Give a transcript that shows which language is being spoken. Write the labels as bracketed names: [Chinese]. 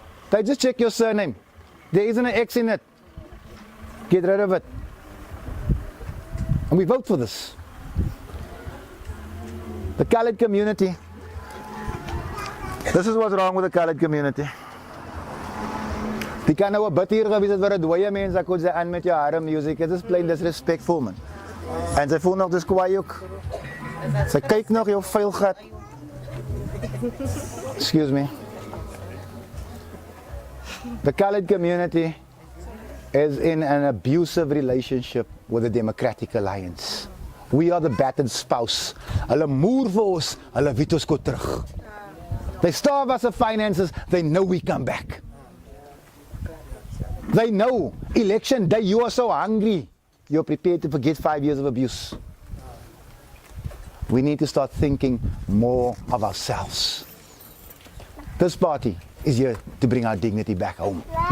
[English] They just check your surname. There isn't an X in it. Get rid of it. And we vote for this. The colored community. This is what's wrong with the colored community. [Afrikaans] Die kan nou 'n bid hier gewees het waar 'n dooie mens ek kon sê aan met jou harde music. Dit is [English] plain disrespectful, [Afrikaans] man. En sy voel nog dis kwaai ook. Sy kyk nog jou vuil gat. [English] Excuse me. The colored community is in an abusive relationship with the Democratic Alliance. We are the battered spouse. [Afrikaans] Hulle moer vir ons, hulle weet ons kom terug. [English] They starve us of finances, they know we come back. They know, election day, you are so hungry, you're prepared to forget 5 years of abuse. We need to start thinking more of ourselves. This party is here to bring our dignity back home.